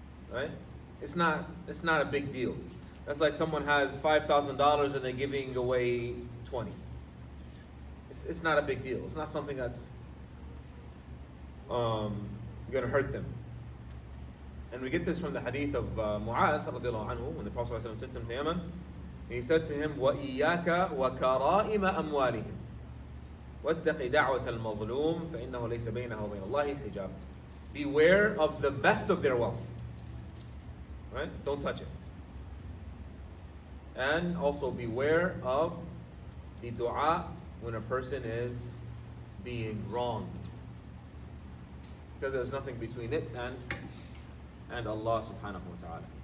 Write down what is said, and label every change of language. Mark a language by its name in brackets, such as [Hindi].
[English] Right? It's not a big deal. That's like someone has $5,000 and they're giving away 20. It's not a big deal. It's not something that's going to hurt them. And we get this from the hadith of Mu'adh radiallahu anhu, when the Prophet ﷺ sent him to Yemen. He said to him, [Arabic] وَإِيَّاكَ وَكَرَائِمَ أَمْوَالِهِمْ وَاتَّقِ دَعْوَةَ الْمَظْلُومِ فَإِنَّهُ لَيْسَ بَيْنَهُ وَبَيْنَ اللَّهِ حِجَابٌ. [English] Beware of the best of their wealth. Right? Don't touch it. And also beware of the dua when a person is being wronged. Because there's nothing between it and Allah subhanahu wa ta'ala.